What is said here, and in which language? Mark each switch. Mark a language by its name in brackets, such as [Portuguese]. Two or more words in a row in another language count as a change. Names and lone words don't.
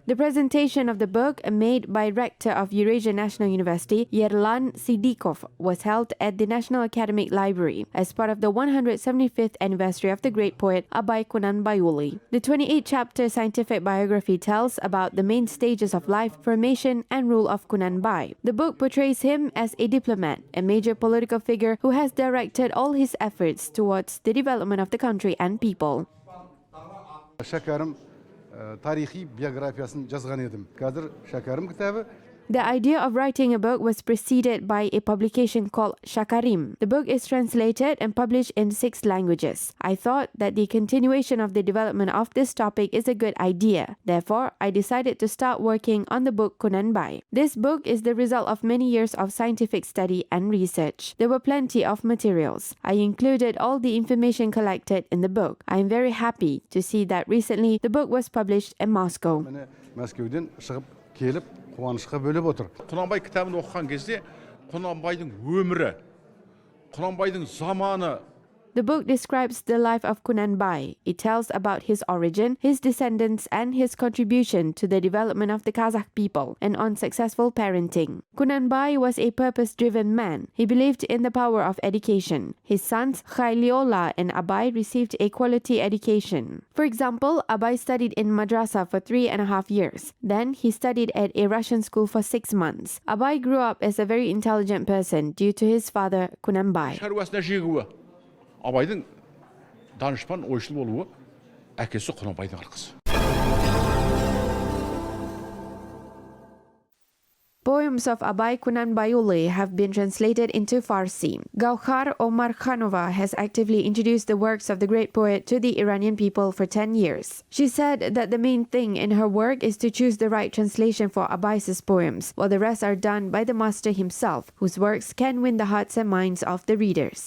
[English] The presentation of the book, made by rector of Eurasia National University, Yerlan Sidikov, was held at the National Academic Library as part of the 175th anniversary of the great poet Abai Kunanbai. The 28-chapter scientific biography tells about the main stages of life, formation, and rule of Kunanbai. The book portrays him as a diplomat, a major political figure who has directed all his efforts towards the development of the country and people. [Kazakh] Шәкәрім тарихи биографиясын жазған едім. Қазір Шәкәрім кітабы. [English] The idea of writing a book was preceded by a publication called Shakarim. The book is translated and published in 6 languages. I thought that the continuation of the development of this topic is a good idea. Therefore, I decided to start working on the book Kunanbai. This book is the result of many years of scientific study and research. There were plenty of materials. I included all the information collected in the book. I am very happy to see that recently the book was published in Moscow. [Kazakh] Мәскеуден шығып келіп қуанышқа бөліп отыр. Kunanbai кітабын оқыған кезде Kunanbaiдің өмірі, Kunanbaiдің заманы. [English] The book describes the life of Kunanbai. It tells about his origin, his descendants, and his contribution to the development of the Kazakh people and on successful parenting. Kunanbai was a purpose-driven man. He believed in the power of education. His sons, Khailiola and Abai, received a quality education. For example, Abai studied in madrasa for 3.5 years. Then he studied at a Russian school for 6 months. Abai grew up as a very intelligent person due to his father, Kunanbai. [Kazakh] Абайдың данышпан ойшыл болуы әкесі Kunanbaiдің арқасы. [English] Poems of Abai Kunanbai have been translated into Farsi. Gauhar Omarkhanova has actively introduced the works of the great poet to the Iranian people for 10 years. She said that the main thing in her work is to choose the right translation for Abai's poems, while the rest are done by the master himself, whose works can win the hearts and minds of the readers.